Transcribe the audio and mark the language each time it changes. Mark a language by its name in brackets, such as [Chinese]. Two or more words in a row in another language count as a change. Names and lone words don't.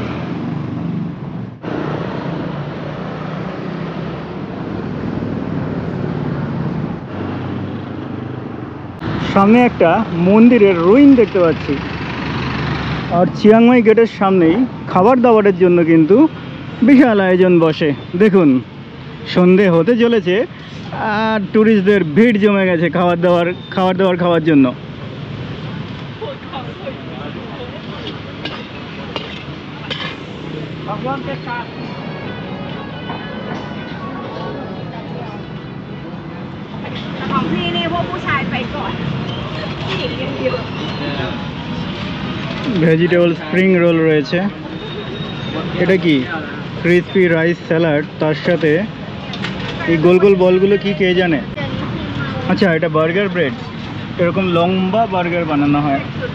[Bangla] সামনে একটা মন্দিরের রুইন দেখতে পাচ্ছি। আর চিয়াংমাই গেটের সামনেই খাবার দাবারের জন্য কিন্তু বিশাল আয়োজন বসে। দেখুন, সন্ধে হতে চলেছে আর ট্যুরিস্টদের ভিড় জমে গেছে খাবার দাবার খাওয়ার জন্য। [Thai] ของพี่นี่พวกผู้ชายไปก่อนผู้หญิงยังเยอะ [English] vegetable spring roll [Bangla] রয়েছে। এটা কি [English] crispy rice salad, [Bangla] তার সাথে এই গোল গোল বলগুলো কি কে জানে। আচ্ছা, এটা [English] burger bread, [Bangla] এরকম লম্বা বার্গার বানানো হয়।